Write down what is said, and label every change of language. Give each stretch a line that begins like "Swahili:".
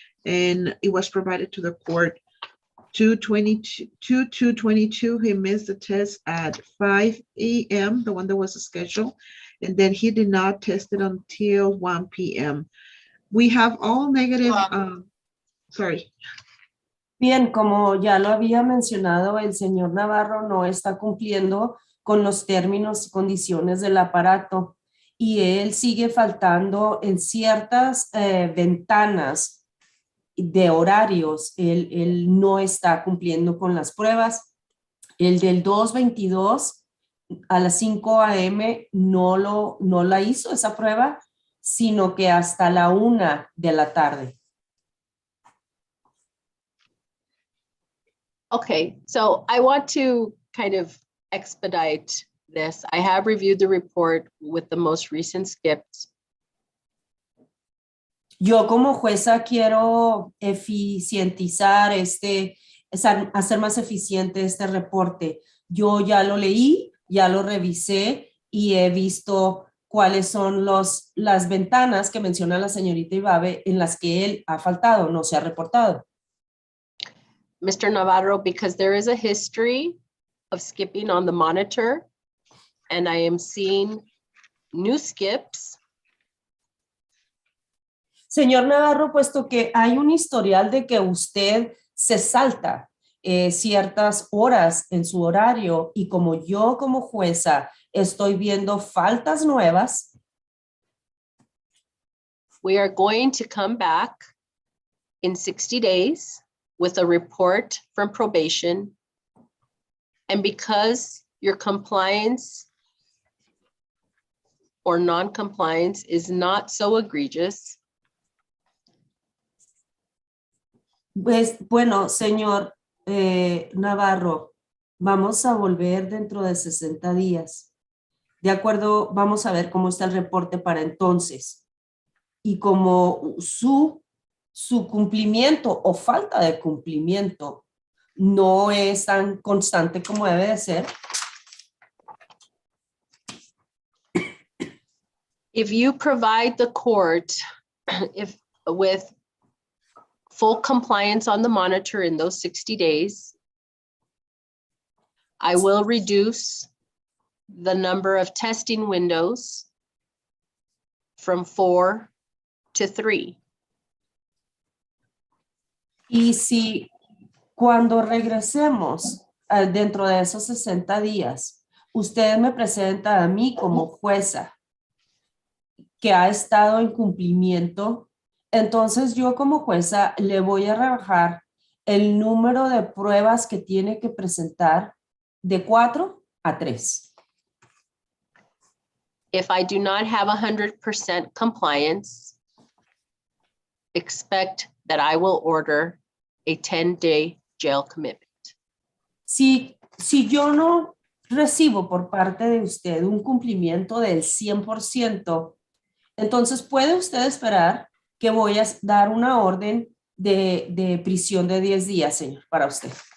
English: And it was provided to the court. 2/22, he missed the test at 5 a.m., the one that was scheduled. And then he did not test it until 1 p.m. We have all negative, sorry.
Spanish: Bien, como ya lo había mencionado, el señor Navarro no está cumpliendo con los términos y condiciones del aparato y él sigue faltando en ciertas ventanas de horarios. Él no está cumpliendo con las pruebas. El del 2/22 a las 5 a.m. no la hizo esa prueba, sino que hasta la 1 de la tarde.
English: Okay, so I want to kind of expedite this. I have reviewed the report with the most recent skips.
Spanish: Yo como jueza quiero eficientizar hacer más eficiente este reporte. Yo ya lo leí, ya lo revisé y he visto cuáles son las ventanas que menciona la señorita Ibabe en las que él ha faltado, no se ha reportado.
English: Mr. Navarro, because there is a history of skipping on the monitor, and I am seeing new skips.
Spanish: Señor Navarro, puesto que hay un historial de que usted se salta ciertas horas en su horario y como yo como jueza estoy viendo faltas nuevas,
English: We are going to come back in 60 days with a report from probation. And because your compliance or non-compliance is not so egregious,
Spanish: pues, bueno, señor Navarro, vamos a volver dentro de 60 días. De acuerdo, vamos a ver cómo está el reporte para entonces. Y como su cumplimiento o falta de cumplimiento no es tan constante como debe de ser,
English: if you provide the court with full compliance on the monitor in those 60 days, I will reduce the number of testing windows from 4 to 3.
Spanish: y si cuando regresemos dentro de esos 60 días, usted me presenta a mí como jueza que ha estado en cumplimiento, entonces yo como jueza le voy a rebajar el número de pruebas que tiene que presentar de 4 a 3.
English: If I do not have 100% compliance, expect that I will order a 10-day jail commitment.
Spanish: Si yo no recibo por parte de usted un cumplimiento del 100%, entonces puede usted esperar que voy a dar una orden de prisión de 10 días, señor, para usted.